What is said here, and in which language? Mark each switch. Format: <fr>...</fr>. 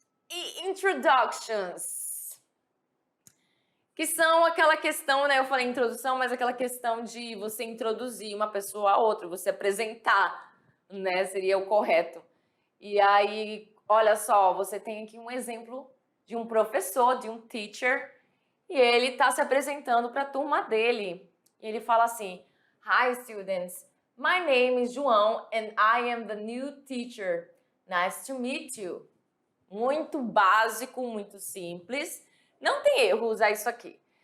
<pt>E introductions, que são aquela questão, né? Eu falei introdução, mas aquela questão de você introduzir uma pessoa a outra, você apresentar, né? Seria o correto. E aí, olha só, você tem aqui um exemplo de um professor, de um teacher, e ele está se apresentando para a turma dele. E ele fala assim:</pt> <en>Hi students, my name is João and I am the new teacher. Nice to meet you.</en> <pt>Muito básico, muito simples. Não tem erro usar isso aqui.</pt>